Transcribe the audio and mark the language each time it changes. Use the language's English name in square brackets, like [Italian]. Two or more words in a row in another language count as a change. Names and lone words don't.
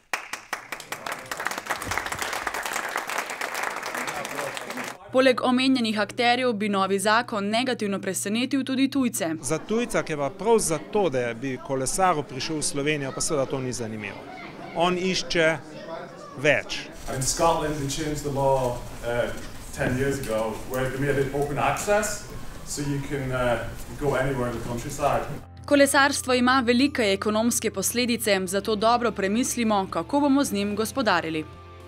[Slovenian] Poleg omenjenih akterjev bi novi zakon negativno presenetil tudi tujce. Za tujca, ki pa prav zato, da bi kolesaril prišel v Slovenijo, pa seveda to ni zanimivo. On išče več. [English] In Scotland they changed the law 10 years ago where they made it open access so you can go anywhere in the countryside. [Slovenian] Kolesarstvo ima velike ekonomske posledice, zato dobro premislimo, kako bomo z njim gospodarili.